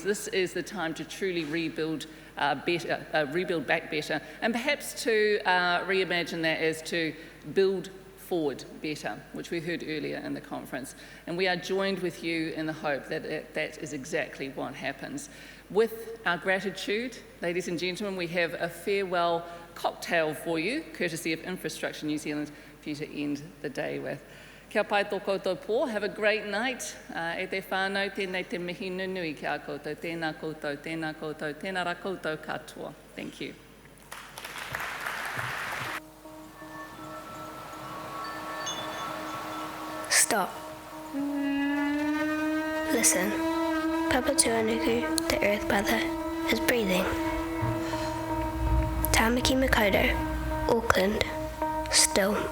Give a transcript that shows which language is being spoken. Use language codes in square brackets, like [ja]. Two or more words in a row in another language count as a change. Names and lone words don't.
[en] This is the time to truly rebuild rebuild back better, and perhaps to reimagine that as to build forward better, which we heard earlier in the conference. And we are joined with you in the hope that that is exactly what happens. With our gratitude, ladies and gentlemen, we have a farewell cocktail for you, courtesy of Infrastructure New Zealand, for you to end the day with. [mi] Kia pai tō koutou pō. [en] Have a great night. [mi] E te whānau, tēnei te mihi nunui ki a koutou. Tēnā koutou, tēnā koutou, tēnā rā koutou katoa. [en] Thank you. Stop. Listen. Papa Tuanuku, the Earth Mother, is breathing. Tamaki Makaurau, Auckland, still.